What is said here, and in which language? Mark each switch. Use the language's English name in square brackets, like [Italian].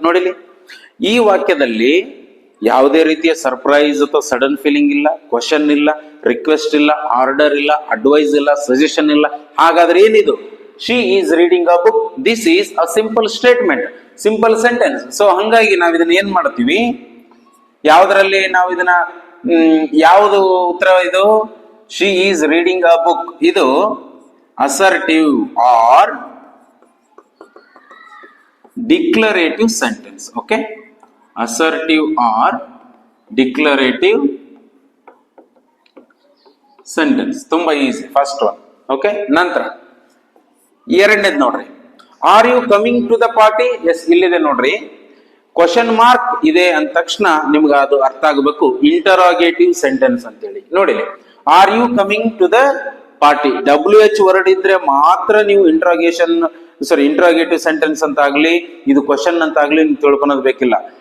[Kannada] ನೋಡಿಲಿ, ಈ ವಾಕ್ಯದಲ್ಲಿ ಯಾವುದೇ ರೀತಿಯ ಸರ್ಪ್ರೈಸ್ ಅಥವಾ ಸಡನ್ ಫೀಲಿಂಗ್ ಇಲ್ಲ, ಕ್ವಶನ್ ಇಲ್ಲ, ರಿಕ್ವೆಸ್ಟ್ ಇಲ್ಲ, ಆರ್ಡರ್ ಇಲ್ಲ, ಅಡ್ವೈಸ್ ಇಲ್ಲ, ಸಜೆಷನ್ ಇಲ್ಲ. ಹಾಗಾದ್ರೆ ಏನಿದು? [English] She is reading a book. This is a simple statement, simple sentence. [Kannada] So ಹಂಗಾಗಿ ನಾವು ಇದನ್ನ ಏನ್ ಮಾಡ್ತೀವಿ? ಯಾವ್ದ್ರಲ್ಲಿ ನಾವು ಇದನ್ನ ಯಾವುದು ಉತ್ತರ? ಇದು [English] She is reading a book. [Kannada] ಇದು [English] assertive or declarative sentence. Okay, assertive or declarative sentence. [Kannada] ತುಂಬಾ ಈಸಿ, ಫಸ್ಟ್ ಒನ್. [English] okay, [Kannada] ನಂತರ ಎರಡನೇದು ನೋಡ್ರಿ, [English] Are you coming to the party? [Kannada] S, ಇಲ್ಲಿದೆ ನೋಡ್ರಿ, ಕ್ವಶನ್ ಮಾರ್ಕ್ ಇದೆ ಅಂದ ತಕ್ಷಣ ನಿಮ್ಗೆ ಅದು ಅರ್ಥ ಆಗಬೇಕು, ಇಂಟರಾಗೇಟಿವ್ ಸೆಂಟೆನ್ಸ್ ಅಂತೇಳಿ. ನೋಡಿ, [English] are you coming to the party, [Kannada] WH word ಇದ್ರೆ ಮಾತ್ರ ನೀವು ಇಂಟರಾಗೇಟಿವ್ ಸೆಂಟೆನ್ಸ್ ಅಂತ ಆಗ್ಲಿ, ಇದು ಕ್ವಶನ್ ಅಂತ ಆಗ್ಲಿ ನೀವು ತಿಳ್ಕೊಳೋದು ಬೇಕಿಲ್ಲ.